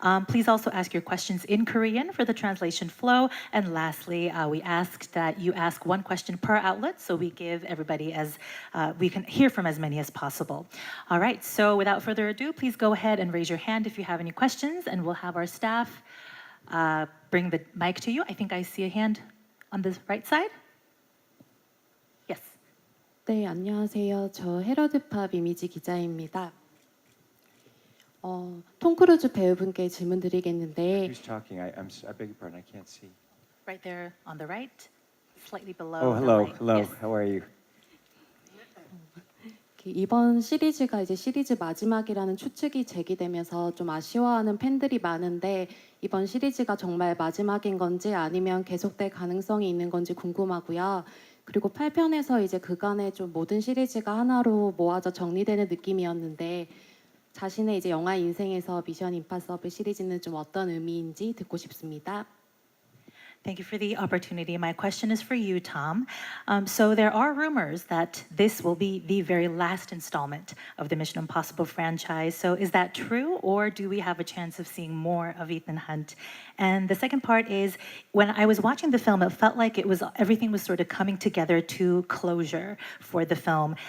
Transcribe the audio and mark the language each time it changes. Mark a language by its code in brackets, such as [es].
[en] Please also ask your questions in Korean for the translation flow. And lastly, we ask that you ask one question per outlet so we give everybody we can hear from as many as possible. All right, so without further ado, please go ahead and raise your hand if you have any questions, and we'll have our staff bring the mic to you. I think I see a hand on the right side. Yes. [ko] 네, 안녕하세요. 저 헤러드팝 이미지 기자입니다. 톰크루즈 배우분께 질문 드리겠는데 [en] Who's talking? I beg your pardon. I can't see. Right there on the right, slightly below. Oh, the hello, mic. hello. Yes. How are you? [ko] 이번 시리즈가 이제 시리즈 마지막이라는 추측이 제기되면서 좀 아쉬워하는 팬들이 많은데 이번 시리즈가 정말 마지막인 건지 아니면 계속될 가능성이 있는 건지 궁금하고요. 그리고 8편에서 이제 그간의 좀 모든 시리즈가 하나로 모아져 정리되는 느낌이었는데 자신의 이제 영화 인생에서 미션 임파서블 시리즈는 좀 어떤 의미인지 듣고 싶습니다. [en] Thank you for the opportunity. My question is for you, Tom. So there are rumors that this will be the very last installment of the Mission Impossible franchise. So is that true, or do we have a chance of seeing more of Ethan Hunt? And the second part is, when I was watching the film, it felt like everything was sort of coming together to closure for the film.